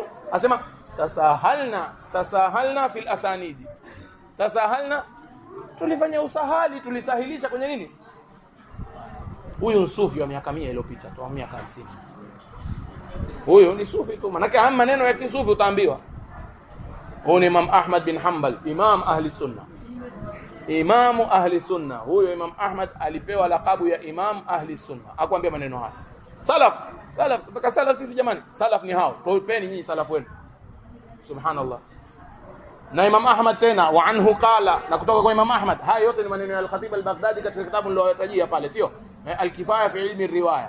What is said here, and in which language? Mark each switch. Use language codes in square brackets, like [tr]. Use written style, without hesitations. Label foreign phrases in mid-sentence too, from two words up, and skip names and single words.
[sw] Asema [ar] تساهلنا في الأسانيد, [sw] tasahalna, tulifanya usahali, tulisahilisha kwenye nini? Huyu sufi wa miaka 100 iliyopita tu, miaka 50. Huyo ni sufi tu, manake haya maneno ya kisufi utaambiwa. Huyu ni Imam Ahmad bin Hanbal, [ar] إمام أهل السنة, إمام أهل السنة. [sw] Huyo Imam Ahmad alipewa lakabu ya [ar] إمام أهل السنة, [sw] akwambia maneno haya. Salaf, tutaka salaf sisi jamani. Salaf ni hao, tupeni nyinyi salaf wenu. Subhanallah. Na Imam Ahmad tena [ar] وعنه قال, [sw] na kutoka kwa Imam Ahmad. Haya yote ni maneno ya al-Khatib al-Baghdadi katika kitabu niloyatajia pale, sio al-Kifaya fi ilmi riwaya.